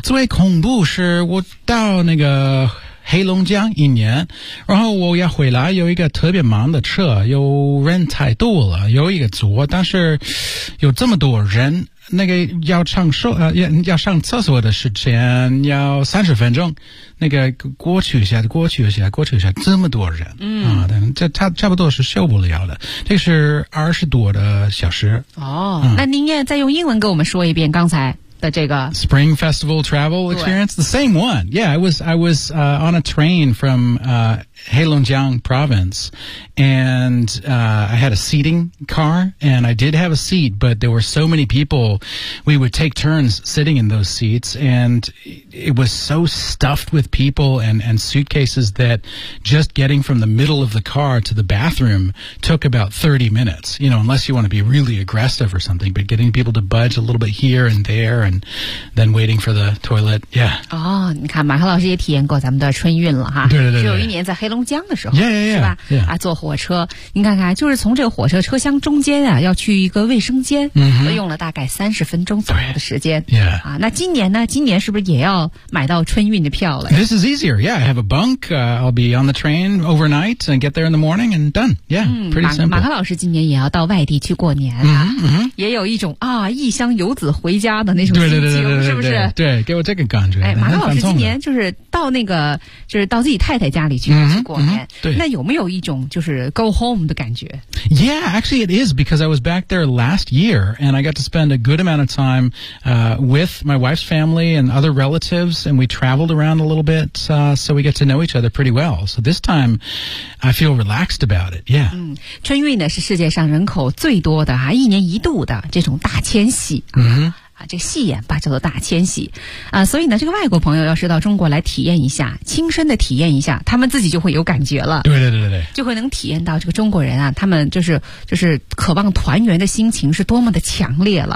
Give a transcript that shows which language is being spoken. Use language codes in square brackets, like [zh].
[zh] 最恐怖是我到那个黑龙江一年然后我要回来有一个特别忙的车有人太多了有一个组但是有这么多人那个要上厕所的时间要30分钟那个过去一下这么多人嗯啊、嗯、这差不多是受不了的这是20多小时哦、嗯、那您也再用英文给我们说一遍刚才的这个 [en] Spring Festival Travel Experience the same one yeah I was on a train from Heilongjiang province and I had a seating car and I did have a seat but there were so many people we would take turns sitting in those seats and it was so stuffed with people and suitcases that just getting from the middle of the car to the bathroom took about 30 minutes you know unless you want to be really aggressive or something but getting people to budge a little bit here and there and and then waiting for the toilet. Yeah. [zh] 哦、oh, ，你看，马克老师也体验过咱们的春运了哈。对对 对, 对。只有一年在黑龙江的时候。 [en] Yeah, yeah, yeah. [zh] 是吧？ [en] Yeah. [zh] 啊，坐火车，你看看，就是从这个火车车厢中间啊，要去一个卫生间，嗯、用了大概30分钟左右的时间。 [en] Yeah. [zh] 啊，那今年呢？今年是不是也要买到春运的票了 [en] ？This is easier. Yeah, I have a bunk. I'll be on the train overnight and get there in the morning and done. Yeah,、嗯、 pretty simple. [zh] 马克老师今年也要到外地去过年啊， mm-hmm. 也有一种啊异乡游子回家的那种心情，对对对对对对对是不是？对，给我这个感觉。哎，马克老师今年就是到那个就是到自己太太家里去、 mm-hmm. 去过年、 mm-hmm. 对，那有没有一种就是 [en] go home [zh] 的感觉 [en] ？Yeah, actually, it is because I was back there last year and I got to spend a good amount of time、with my wife's family and other relatives, and we traveled around a little bit,、so we get to know each other pretty well. So this time, I feel relaxed about it. Yeah.、 [zh] 嗯、春运呢是世界上人口最多的啊，一年一度的这种大迁徙、啊。嗯。啊，这个戏言吧叫做大迁徙，啊，所以呢，这个外国朋友要是到中国来体验一下，亲身的体验一下，他们自己就会有感觉了。对对对对，就会能体验到这个中国人啊，他们就是渴望团圆的心情是多么的强烈了。